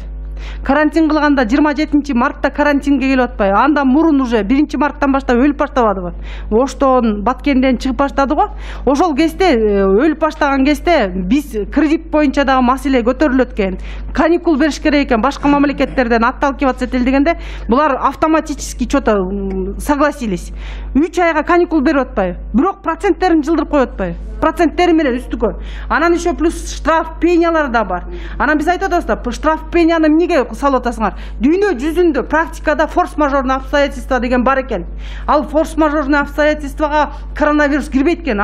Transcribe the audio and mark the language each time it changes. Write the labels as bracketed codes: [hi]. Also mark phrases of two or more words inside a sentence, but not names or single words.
[ky] Карантин кылганда 27 мартта карантинге келип атпайбы? Андан мурун уже 1 марттан баштап өлүп баштабадыбы? Оштон, Баткенден чыгып баштады го. Ошол кезде өлүп баштаган кезде биз кредит боюнча дагы маселе көтөрүлөт экен. Каникул бериш керек экен, башка мамлекеттерден отталкиваться этели дегенде, булар [ru] автоматически что-то согласились. [ky] 3 айга каникул берип атпайбы? Бирок проценттерин жылдырып коюп атпайбы? Проценттери менен үстүкө. Анан [ru] еще плюс штраф пенялар [ky] да бар. Анан биз айтып атабыз да, [ru] штраф пеняны [ky] эмнеге салып атасыңар? Дүйнө жүзүндө практикада [ru] форс-мажорный обстоятельства [ky] деген бар экен. Ал [ru] форс-мажорный обстоятельствага [ky] коронавирус кирбейт экен.